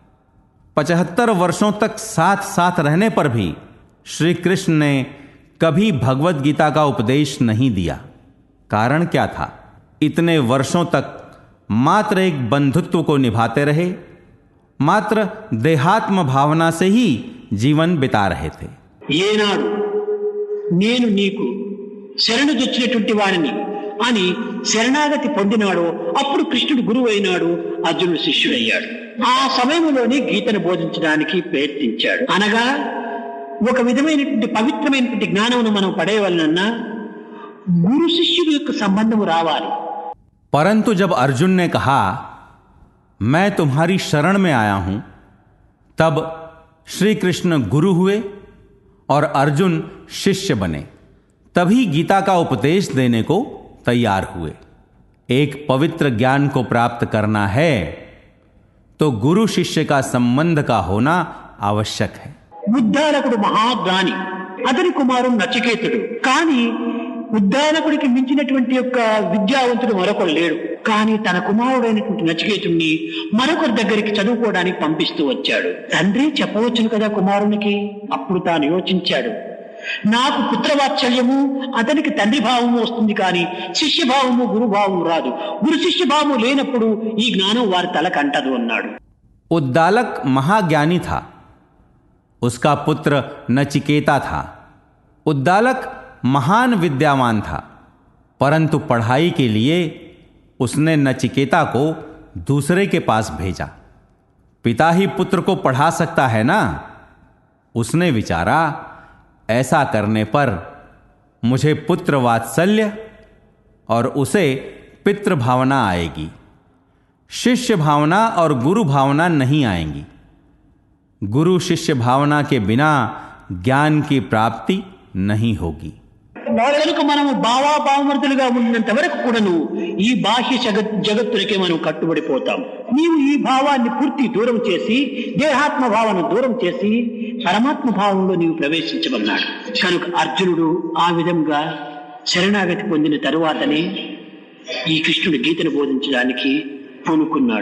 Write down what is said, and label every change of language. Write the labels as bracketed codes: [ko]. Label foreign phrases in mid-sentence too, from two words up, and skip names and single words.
[hi] 75 वर्षों तक साथ साथ रहने पर भी श्री कृष्ण ने कभी भगवत गीता का उपदेश नहीं दिया। कारण क्या था? इतने वर्षों तक मात्र एक बंधुत्व को निभाते रहे, मात्र देहात्म भावना से ही जीवन बिता रहे थे। [te] ఏనాడు నేను నీకు శరణు దొచ్చినటువంటి వాడిని అని శరణాగతి పొందినాడో అప్పుడు కృష్ణుడు గురువు అయినాడు, అర్జునుడు శిష్యుడయ్యాడు. ఆ సమయంలోనే గీతను బోధించడానికి ప్రయత్నించాడు. అనగా ఒక విధమైనటువంటి పవిత్రమైనటువంటి జ్ఞానమును మనం పడేయవలనన్నా గురు శిష్యుడు యొక్క సంబంధము రావాలి. [hi] परंतु जब अर्जुन ने कहा मैं तुम्हारी शरण में आया हूं, तब श्री कृष्ण गुरु हुए और अर्जुन शिष्य बने। तभी गीता का उपदेश देने को तैयार हुए। एक पवित्र ज्ञान को प्राप्त करना है तो गुरु शिष्य का संबंध का होना आवश्यक है। [te] ఉద్దాలకుడు మహాజ్ఞాని, అతని కుమారుడు నచికేతుడు. కానీ ఉద్దాలకుడికి మించినటువంటి యొక్క విద్యావంతుడు మరొకరు లేడు. కానీ తన కుమారుడైనటువంటి నచికేతుడిని మరొకరి దగ్గరికి చదువుకోవడానికి పంపిస్తూ వచ్చాడు. తండ్రి చెప్పవచ్చును కదా కుమారునికి. అప్పుడు తాను యోచించాడు, నాకు పుత్రవాత్సల్యము, అతనికి తండ్రి భావము వస్తుంది, కానీ శిష్యభావము గురుభావము రాదు. గురు శిష్యభావము లేనప్పుడు ఈ జ్ఞానం వారి తలకంటదు అన్నాడు. [hi] उद्दालक महाज्ञानी था, उसका पुत्र नचिकेता था। उद्दालक महान विद्यावान था, परंतु पढ़ाई के लिए उसने नचिकेता को दूसरे के पास भेजा। पिता ही पुत्र को पढ़ा सकता है ना। उसने विचारा ऐसा करने पर मुझे पुत्र वात्सल्य और उसे पितृ भावना आएगी, शिष्य भावना और गुरु भावना नहीं आएंगी। गुरु शिष्य भावना के बिना ज्ञान की प्राप्ति नहीं होगी। [te] కనుక మనము భావాభావమర్థులుగా ఉన్నంత వరకు కూడాను ఈ బాహ్య జగత్తులకే మనం కట్టుబడిపోతాం. నీవు ఈ భావాన్ని పూర్తి దూరం చేసి, దేహాత్మ భావన దూరం చేసి పరమాత్మ భావంలో నీవు ప్రవేశించమన్నాడు. కనుక అర్జునుడు ఆ విధంగా శరణాగతి పొందిన తరువాతనే ఈ కృష్ణుడు గీతను బోధించడానికి పూనుకున్నాడు.